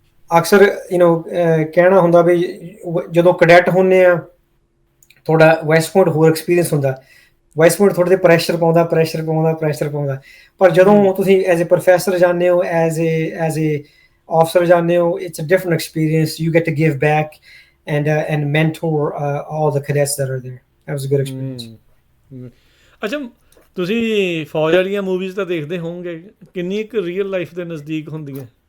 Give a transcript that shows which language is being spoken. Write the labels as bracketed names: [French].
[Punjabi] ਅਕਸਰ ਕਹਿਣਾ ਹੁੰਦਾ ਵੀ ਜਦੋਂ ਕੈਡੈਟ ਹੁੰਦੇ ਆ, ਤੁਹਾਡਾ ਵੈਸਟ ਪੁਆਇੰਟ ਹੋਰ ਐਕਸਪੀਰੀਅੰਸ ਹੁੰਦਾ, ਵੈਸਟ ਪੁਆਇੰਟ ਥੋੜ੍ਹੇ ਜਿਹੇ ਪ੍ਰੈਸ਼ਰ ਪਾਉਂਦਾ, ਪਰ ਜਦੋਂ ਤੁਸੀਂ ਐਜ਼ ਏ ਪ੍ਰੋਫੈਸਰ ਜਾਂਦੇ ਹੋ, ਐਜ਼ ਏ ਆਫਸਰ ਜਾਂਦੇ ਹੋ, [English] It's a different experience. You get to give back and mentor all the cadets that are there. That was a good experience. [Punjabi] ਅੱਛਾ, ਤੁਸੀਂ ਫੌਜ ਵਾਲੀਆਂ ਮੂਵੀਜ਼ ਤਾਂ ਦੇਖਦੇ ਹੋਵੋਗੇ, ਕਿੰਨੀ ਇੱਕ ਰੀਅਲ ਲਾਈਫ ਦੇ ਨਜ਼ਦੀਕ ਹੁੰਦੀਆਂ?